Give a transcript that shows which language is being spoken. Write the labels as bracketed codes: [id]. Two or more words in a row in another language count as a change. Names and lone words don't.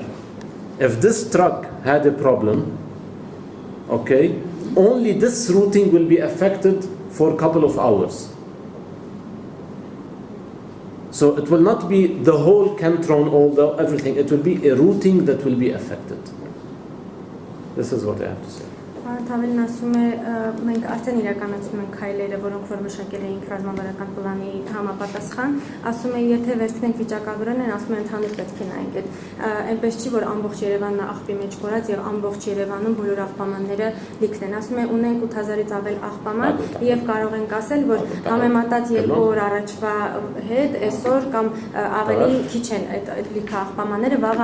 [en] If this truck had a problem, okay, only this routing will be affected for a couple of hours. So it will not be the whole Cantron, everything. It will be a routing that will be affected. This is what I have to say. [hy] Թավելն ասում է մենք արդեն իրականացնում ենք քայլերը, որոնք որ մշակել էինք ռազմավարական պլանի համապատասխան, ասում է եթե վերցնենք վիճակագրեն են, ասում են ընդհանուր պետք է նայենք այդ այնպես չի որ ամբողջ Երևանն աղբի մեջ կորած եւ ամբողջ Երևանում բոլոր աղբամանները լիքն են, ասում է ունենք 8000-ից ավել աղբաման եւ կարող ենք ասել որ համեմատած 2 օր առաջվա հետ այսօր կամ ավելի քիչ են այդ լիքը աղբամանները, վաղը